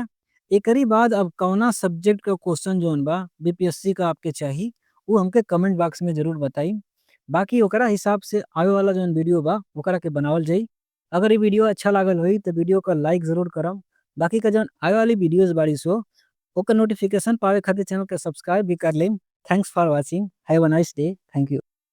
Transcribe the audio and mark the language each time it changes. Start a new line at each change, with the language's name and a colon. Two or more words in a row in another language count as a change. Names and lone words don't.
Bhojpuri: एकरी बाद अब कौना सब्जेक्ट का क्वेश्चन जोन बा बीपीएससी का आपके चाहिए, वो हमके
English: comment box
Bhojpuri: में जरूर बताई। बाकी ओकरा हिसाब से आवे वाला जोन वीडियो बा ओकरा के बनावल जाई। अगर ये वीडियो अच्छा लागल होई तो वीडियो का लाइक जरूर करम। बाकी का जोन आवे वाली वीडियोस बारी सो ओकर नोटिफिकेशन पावे खातिर चैनल के सब्सक्राइब भी कर लेम।
English: Thanks for watching, have a nice day, thank you.